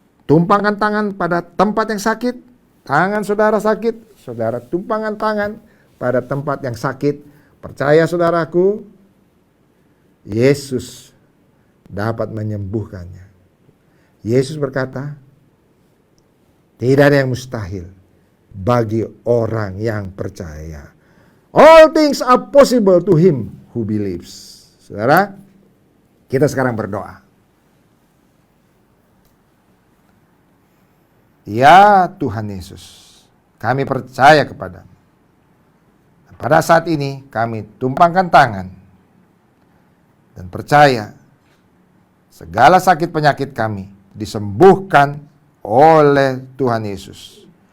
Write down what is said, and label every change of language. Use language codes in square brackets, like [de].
[id] tumpangkan tangan pada tempat yang sakit. Tangan saudara sakit, saudara tumpangkan tangan pada tempat yang sakit. Percaya saudaraku, Yesus dapat menyembuhkannya. Yesus berkata, tidak ada yang mustahil bagi orang yang percaya. [en] All things are possible to him who believes. [id] Saudara, kita sekarang berdoa. Ya Tuhan Yesus, kami percaya kepadamu. Pada saat ini kami tumpangkan tangan dan percaya segala sakit penyakit kami disembuhkan oleh Tuhan Yesus.